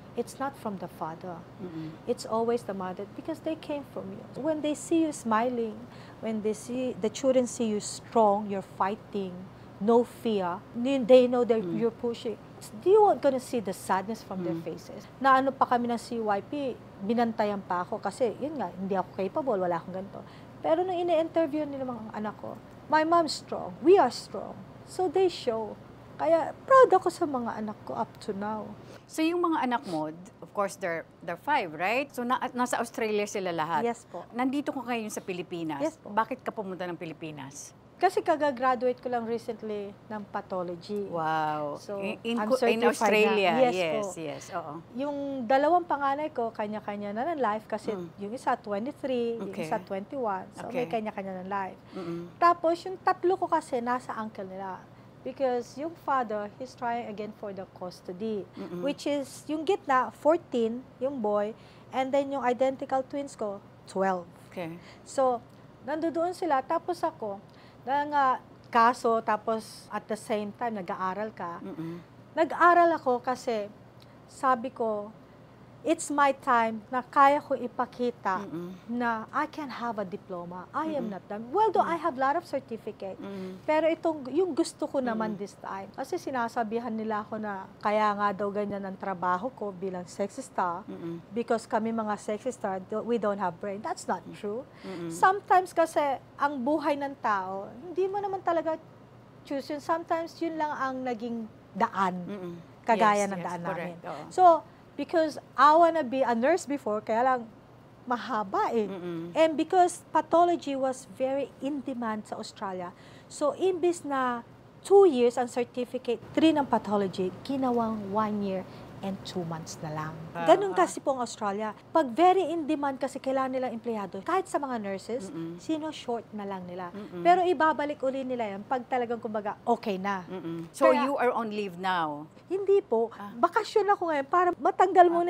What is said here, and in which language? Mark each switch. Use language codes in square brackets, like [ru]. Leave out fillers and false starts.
[en] It's not from the father. It's always the mother because they came from you. When they see you smiling, when they see the children see you strong, you're fighting, no fear, they know that you're pushing. You aren't gonna see the sadness from their faces. [tl] Na ano pa kami ng CYP, binantayan pa ako kasi yun nga, hindi ako capable, wala akong ganito. Pero nung ine-interview nila mga anak ko, [en] my mom's strong, we are strong. So they show. [tl] Kaya proud ako sa mga anak ko [en] up to now. So [tl] yung mga anak mo, [en] of course, they're 5, right? [tl] So nasa Australia sila lahat. [en] Yes po. [tl] Nandito ko ngayon sa Pilipinas. [en] Yes po. [tl] Bakit ka pumunta ng Pilipinas? Kasi kagagraduate ko lang recently ng pathology. [en] Wow. So, in I'm certified Australia. na. Yes po. Yes. Oo. [tl] Yung dalawang panganay ko, kanya-kanya na ng life kasi yung isa 23, yung [en] Okay. [tl] isa 21. So [en] Okay. [tl] may kanya-kanya ng life. Tapos yung tatlo ko kasi nasa uncle nila. [en] Because [tl] yung [en] father, he's trying again for the custody. Which is, [tl] yung gitna, [en] 14, yung boy. And then yung identical twins ko, 12. Okay. [tl] So, nandoon sila. Tapos ako, kaso, tapos [en] at the same time, [tl] nag-aaral ka. Nag-aaral ako kasi, sabi ko, [en] it's my time na [tl] kaya ko ipakita na [en] I can have a diploma. I am not done. Well, though I have a lot of certificate. [tl] Pero yung gusto ko naman [en] this time. [tl] Kasi sinasabihan nila ako na kaya nga daw ganyan ang trabaho ko bilang sexy star. [en] Because [tl] kami mga [en] sexy star, we don't have brain. That's not true. [tl] Sometimes kasi ang buhay ng tao, hindi mo naman talaga choose yun. Sometimes yun lang ang naging daan. Kagaya ng daan namin. [en] So, because I wanna be a nurse before, [tl] kaya lang mahaba eh. And [en] because pathology was very in demand [tl] sa Australia, so imbis na 2 years ang certificate, 3 ng pathology, ginawang 1 year and 2 months na lang. Ganun kasi po ang Australia. Pag very in demand kasi kailangan nilang empleyado, kahit sa mga nurses, sino short na lang nila. Pero ibabalik uli nila yan pag talagang kumbaga okay na. So Kaya- [en] you are on leave now? [tl] Hindi po. Bakasyon ako ngayon para matanggal muna